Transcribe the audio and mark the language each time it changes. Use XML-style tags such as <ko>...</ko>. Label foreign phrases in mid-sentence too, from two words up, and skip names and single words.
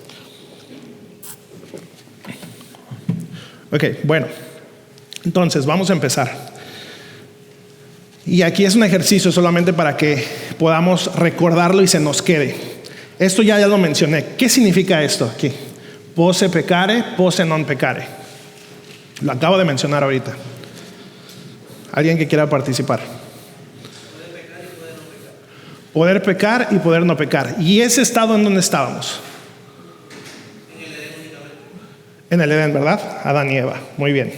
<es>Ok, bueno, entonces vamos a empezar. Y aquí es un ejercicio solamente para que podamos recordarlo y se nos quede. Esto ya lo mencioné. ¿Qué significa esto aquí?</es> <la>Posse peccare, posse non peccare.</la> <es>Lo acabo de mencionar ahorita. ¿Alguien que quiera participar? Poder pecar y poder no pecar. ¿Y ese estado en dónde estábamos? En el Edén, ¿verdad? Adán y Eva. Muy bien.</es>